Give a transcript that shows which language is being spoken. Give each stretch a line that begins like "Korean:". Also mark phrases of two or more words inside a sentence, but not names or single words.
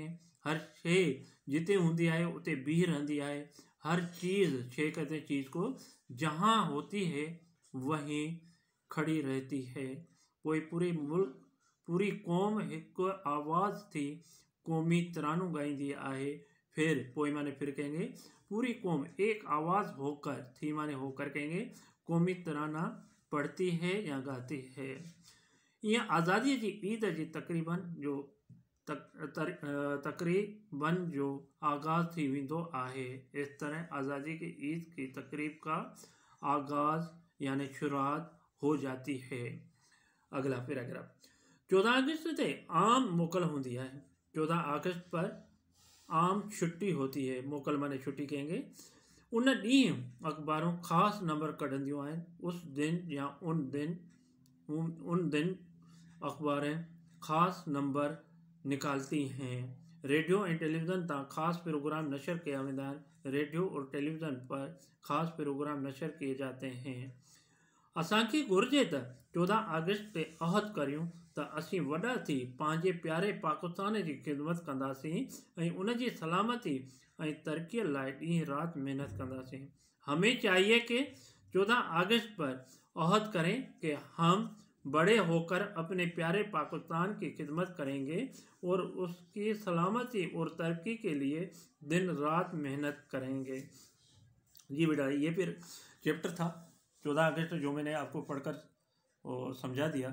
Sindhi: हर शइ जिते हूंदी आहे उते बीह रहंदी आहे।
Hindi: हर चीज़, शइ कहते हैं चीज़ को, जहाँ होती है वहीं खड़ी रहती है।
Sindhi: पोइ पूरे मुल्क, पूरी कौम एक आवाज़ थी कौमी तरानो गाईंदी आहे।
Hindi: फिर पोइ माने फिर कहेंगे, पूरी कौम एक आवाज़ होकर, थी माने होकर कहेंगे, कौमी तराना पढ़ती है या गाती है।
Sindhi: यह आज़ादी की ईद जी तकरीबन जो आगाज़ थी वेंदो आहे।
Hindi: इस तरह आज़ादी की ईद की तकरीब का आगाज़ यानी शुरुआत हो जाती है। अगला पैराग्राफ,
Sindhi: 14 अगस्त से आम मोकल होंदी है।
Hindi: 14 अगस्त पर आम छुट्टी होती है। मोकल माने छुट्टी कहेंगे।
Sindhi: उन ॾींहुं अखबारों ख़ासि नंबर कढंदियूं आहिनि।
Hindi: उस दिन या उन दिन अखबारें ख़ासि नंबर निकालती हैं।
Sindhi: रेडियो ऐं टेलीविज़न तां ख़ासि प्रोग्राम नशर किया वेंदा आहिनि।
Hindi: रेडियो और टेलीविज़न पर ख़ासि प्रोग्राम नशर किए जाते हैं।
Sindhi: असांखे घुर्जे त 14 अगस्त ते अहद करियूं त असीं वॾा थी पंहिंजे प्यारे पाकिस्तान जी ख़िदमत कंदासीं ऐं उन जी सलामती ऐं तरक्कीअ लाइ ॾींहुं राति महिनत कंदासीं।
Hindi: हमें चाहिए कि 14 अगस्त पर अहद करें कि हम बड़े होकर अपने प्यारे पाकिस्तान की खिदमत करेंगे और उसकी सलामती और तरक्की के लिए दिन रात मेहनत करेंगे। जी बेटा, ये फिर चैप्टर था 14 अगस्त जो मैंने आपको पढ़कर और समझा दिया।